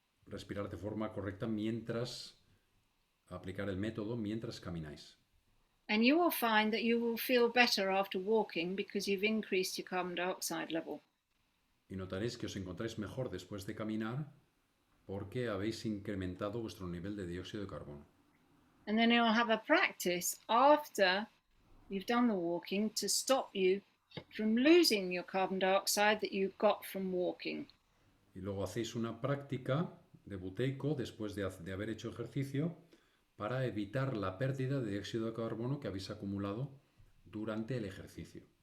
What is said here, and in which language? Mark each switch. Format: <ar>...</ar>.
<es>respirar de forma correcta mientras aplicar el método mientras camináis.</es> <en>And you will find that you will feel better after walking because you've increased your carbon dioxide level.</en> <es>Y notaréis que os encontráis mejor después de caminar porque habéis incrementado vuestro nivel de dióxido de carbono.</es> <en>And then you'll have a practice after you've done the walking to stop you from losing your carbon dioxide that you got from walking.</en> <es>Y luego hacéis una práctica de buteico después de haber hecho ejercicio para evitar la pérdida de dióxido de carbono que habéis acumulado durante el ejercicio.</es>